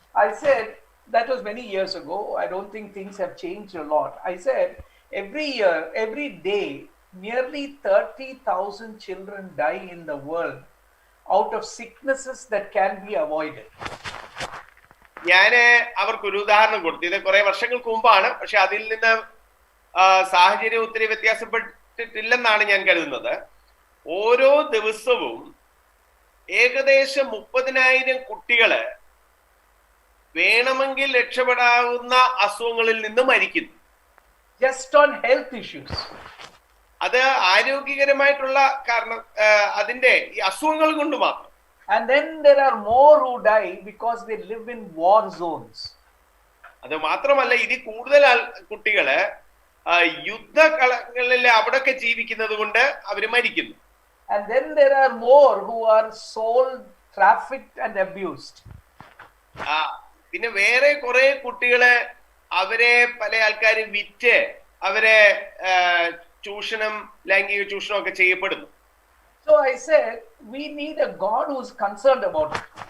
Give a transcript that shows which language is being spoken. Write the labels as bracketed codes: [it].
[en] I said, that was many years ago. I don't think things have changed a lot. I said, every year, every day, nearly 30,000 children die in the world out of sicknesses that can be avoided. [ml] ഞാന് അവർക്കൊരു ഉദാഹരണം കൊടുത്തു. ഇത് കുറെ വർഷങ്ങൾക്ക് മുമ്പാണ്, പക്ഷെ അതിൽ നിന്ന് സാഹചര്യം ഒത്തിരി വ്യത്യാസപ്പെട്ടിട്ടില്ലെന്നാണ് ഞാൻ കരുതുന്നത്. ഓരോ ദിവസവും ഏകദേശം 30,000 കുട്ടികള് വേണമെങ്കിൽ രക്ഷപ്പെടാവുന്ന അസുഖങ്ങളിൽ നിന്ന് മരിക്കുന്നു. [en] Just on health issues. [ml] അത് ആരോഗ്യകരമായിട്ടുള്ള കാരണം, അതിന്റെ ഈ അസുഖങ്ങൾ കൊണ്ട് മാത്രം. [en] And then there are more who die because they live in war zones. [ml] അത് മാത്രമല്ല, ഇതിൽ കൂടുതൽ കുട്ടികള് യുദ്ധകളങ്ങളിൽ അവിടൊക്കെ ജീവിക്കുന്നത് കൊണ്ട് അവര് മരിക്കുന്നു. [en] And then there are more who are sold, trafficked and abused. [ml] പിന്നെ വേറെ കുറെ കുട്ടികളെ അവരെ പല ആൾക്കാരും വിറ്റ് അവരെ ചൂഷണം, ലൈംഗിക ചൂഷണം ഒക്കെ ചെയ്യപ്പെടുന്നു. [en] So I said, we need a God who is concerned about it.